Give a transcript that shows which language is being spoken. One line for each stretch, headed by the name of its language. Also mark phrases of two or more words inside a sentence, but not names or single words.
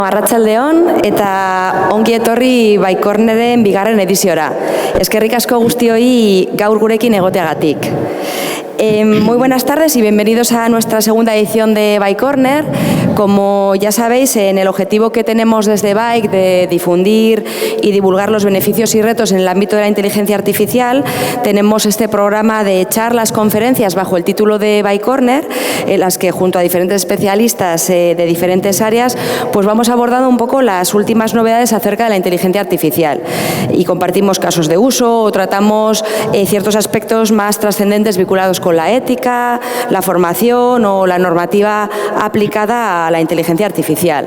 Basque: Arratsaldeon eta ongi etorri Baikorneren bigarren ediziora. Eskerrik asko guztioi gaur gurekin egoteagatik.
Spanish: Muy buenas tardes y bienvenidos a nuestra segunda edición de Baikorner. Como ya sabéis, en el objetivo que tenemos desde Bike de difundir y divulgar los beneficios y retos en el ámbito de la inteligencia artificial, tenemos este programa de charlas, conferencias bajo el título de Baikorner, en las que junto a diferentes especialistas de diferentes áreas, pues vamos abordando un poco las últimas novedades acerca de la inteligencia artificial y compartimos casos de uso o tratamos ciertos aspectos más trascendentes vinculados con la ética, la formación o la normativa aplicada a la inteligencia artificial.